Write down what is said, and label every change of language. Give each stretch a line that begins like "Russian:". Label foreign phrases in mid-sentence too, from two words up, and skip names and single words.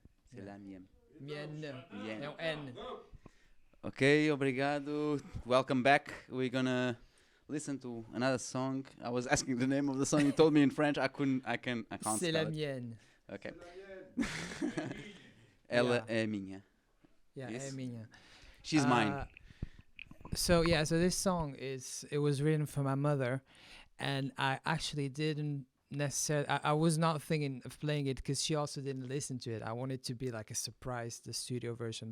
French: C'est
English: Yeah.
French: la mienne. Mienne. Mienne.
English: No N.
Portuguese: Okay, obrigado.
English: Welcome back. We're gonna listen to another song. I was asking the name of the song. You told me in French. I can't
French: C'est
English: spell
French: la
English: it.
French: mienne.
Portuguese: Okay. Ela
English: Yeah.
Portuguese: é minha.
English: Yeah, Yes.
Portuguese: é minha.
English: She's mine. So this song it was written for my mother, and I actually didn't necessarily. I was not thinking of playing it because she also didn't listen to it. I wanted to be like a surprise, the studio version.